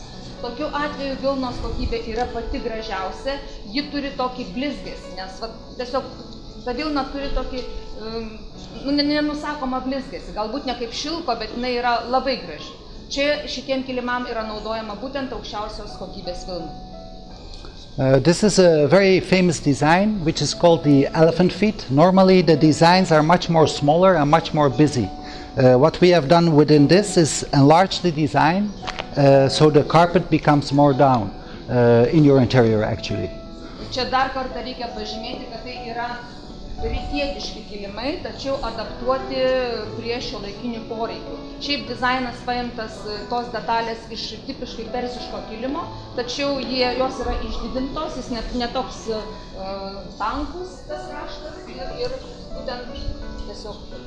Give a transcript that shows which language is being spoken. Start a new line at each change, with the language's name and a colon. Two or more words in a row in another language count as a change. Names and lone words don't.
Lithuanian: Tokiu atveju vilnos kokybė yra pati gražiausia, ji turi tokį blizgesį, nes tiesiog ta vilna turi tokį nenusakomą blizgesį, galbūt ne kaip šilko, bet jinai yra labai graži. Čia šitiem kilimam yra naudojama būtent aukščiausios kokybės vilna.
English: This is a very famous design which is called the elephant feet. Normally the designs are much more smaller and much more busy. What we have done within this is enlarge the design so the carpet becomes more down in your interior actually.
Lithuanian: Čia dar kartą reikia pažymėti, kad tai yra rytietiški kilimai, tačiau adaptuoti prie šiuolaikinių poreikių. Šiaip dizainas paimtas tos detalės iš tipiškai persiško kilimo, tačiau jos yra išdidintos, jis ne toks tankus tas raštas ir būtent tiesiog.